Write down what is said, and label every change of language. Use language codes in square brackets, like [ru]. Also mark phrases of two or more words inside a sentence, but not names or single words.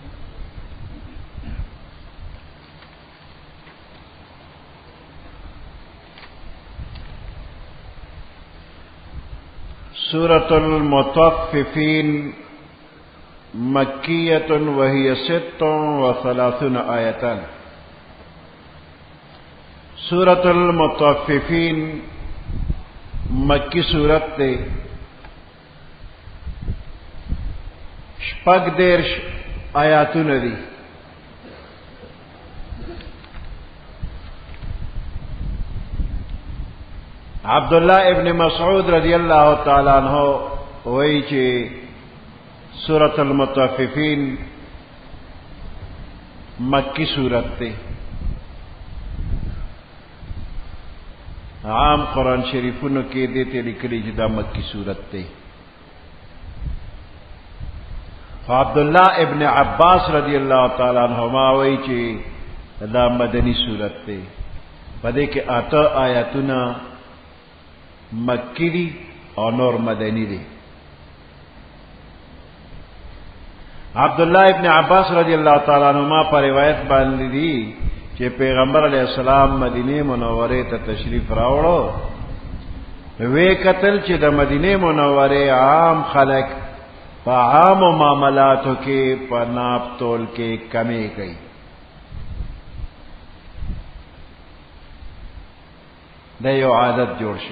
[ar] سورة المطففين مكية وهي 36 آية. [ps] سورة المطففين مکی سورت تے شپږ دېرش آیاتونه دي. عبداللہ ابن مسعود [ar] رضی اللہ تعالی عنہ [ps] وایي چې سورۃ المطففین مکی سورت ته عام قرآن شریفونو کې دې ته لیکلي چې دا مکی سورت ته. عبداللہ ابن عباس [ar] رضی اللہ تعالی عنہما [ps] وایي چې دا مدنی سورت ته پدې کې 8 آیاتونه مکی دی او نور مدنی دی. عبداللہ ابن عباس [ar] رضی اللہ تعالی عنہما [ps] پر روایت باندې دی چې پیغمبر [ar] علیہ السلام [ps] مدینه منوره ته تشریف راوړو وی قتل چې د مدینه منوره عام خلق په عام معاملاتو کې په ناپ تول کې کمی کوي. دا یو عادت جوړ شو.